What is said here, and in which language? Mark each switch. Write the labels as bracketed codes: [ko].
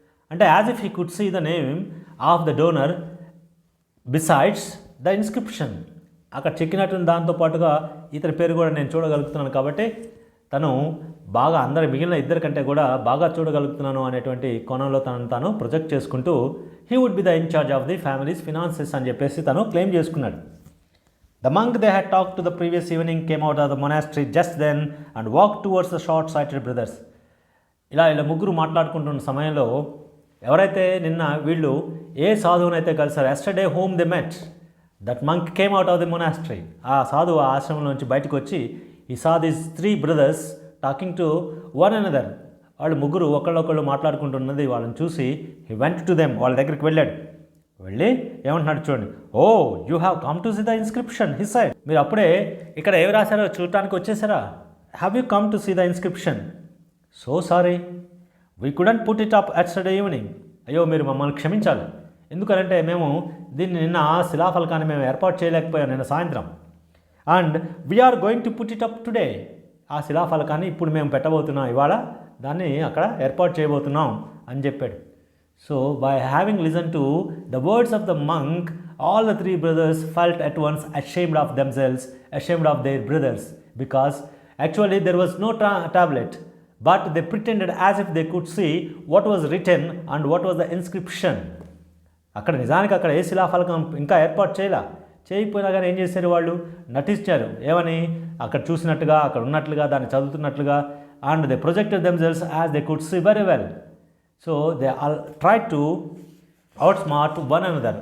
[en] అంటే as if he could see the name of the donor besides the inscription. [te] అక్కడ చెక్కినటువంటి దాంతో పాటుగా ఇతని పేరు కూడా నేను చూడగలుగుతున్నాను, కాబట్టి తను బాగా అందరి మిగిలిన ఇద్దరి కంటే కూడా బాగా చూడగలుగుతున్నాను అనేటువంటి కోణంలో తనను తాను ప్రొజెక్ట్ చేసుకుంటూ [en] he would be the in charge of the families finances [te] అని చెప్పేసి తను క్లెయిమ్ చేసుకున్నాడు. [en] The monk they had talked to the previous evening came out of the monastery just then and walked towards the short-sighted brothers. [te] ఇలా ముగ్గురు మాట్లాడుకుంటున్న సమయంలో ఎవరైతే నిన్న వీళ్ళు ఏ సాధువునైతే కలిసారు, [en] Yesterday whom they met, that monk came out of the monastery. [te] ఆ సాధువు ఆ ఆశ్రమం నుంచి బయటకు వచ్చి [en] ఈ saw this 3 brothers talking to one another. [te] వాళ్ళు ముగ్గురు ఒకళ్ళొకళ్ళు మాట్లాడుకుంటున్నది వాళ్ళని చూసి [en] he went to them, [te] వాళ్ళ దగ్గరికి వెళ్ళాడు. వెళ్ళి ఏమంటున్నాడు చూడండి, [en] Oh you have come to see the inscription he said. [te] మీరు అప్పుడే ఇక్కడ ఏమి రాశారో చూడటానికి వచ్చేసారా? [en] Have you come to see the inscription? So sorry we couldn't put it up yesterday evening. [te] అయ్యో మీరు మమ్మల్ని క్షమించాలి, ఎందుకంటే మేము దీన్ని నిన్న శిలాఫలకాన్ని మేము ఏర్పాటు చేయలేకపోయాం నిన్న సాయంత్రం. [en] And we are going to put it up today. [te] ఆ శిలాఫలకాన్ని ఇప్పుడు మేము పెట్టబోతున్నాం, ఇవాళ దాన్ని అక్కడ ఏర్పాటు చేయబోతున్నాం అని చెప్పాడు. [en] So, by having listened to the words of the monk, all the 3 brothers felt at once ashamed of themselves, ashamed of their brothers, because actually there was no tablet, but they pretended as if they could see what was written and what was the inscription. [te] అక్కడ నిజానికి అక్కడ ఏ శిలాఫలకం ఇంకా ఏర్పాటు చేయకపోయినా కానీ ఏం చేశారు, వాళ్ళు నటించారు. ఏమని, అక్కడ చూసినట్టుగా, అక్కడ ఉన్నట్లుగా, దాన్ని చదువుతున్నట్లుగా. [en] And they projected themselves as they could see very well. So they all try to outsmart one another.